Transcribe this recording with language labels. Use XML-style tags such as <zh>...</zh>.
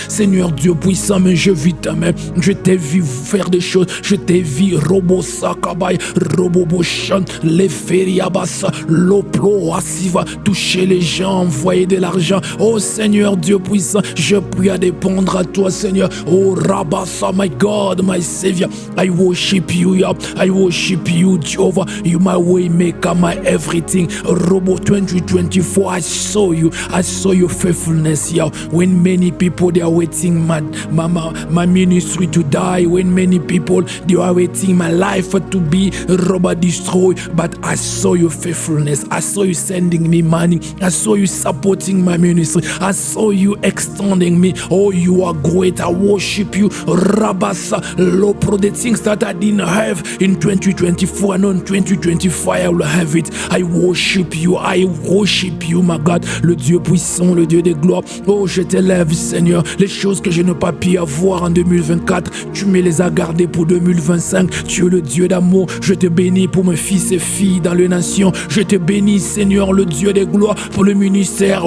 <fr>Seigneur Dieu puissant, mais je vis ta main, je t'ai vu faire des choses, je t'ai vu Robosa Kabay, Roboboshan, les Feriabasa, Loplo Asiva, toucher les gens, envoyer de l'argent. Oh Seigneur Dieu puissant, je prie à dépendre à toi Seigneur.</fr> <en>Oh Rabasa, my God, my Savior, I worship you, I worship you, Jehovah, you my way maker, my everything. Robo 2024, I saw your faithfulness, when many people they are waiting my ministry to die, when many people they are waiting my life to be destroyed, but I saw your faithfulness, I saw you sending me money, I saw you supporting my ministry, I saw you extending me. Oh, you are great, I worship you, Rabasa Lopro, the things that I didn't have in 2024 and in 2025 I will have it. I worship you, my God,</en> <fr>le Dieu puissant, le Dieu de gloire. Oh, je t'élève Seigneur, les choses que je n'ai pas pu avoir en 2024, tu me les as gardées pour 2025. Tu es le Dieu d'amour, je te bénis pour mes fils et filles dans les nations, je te bénis Seigneur, le Dieu de gloire, pour le ministère.</fr>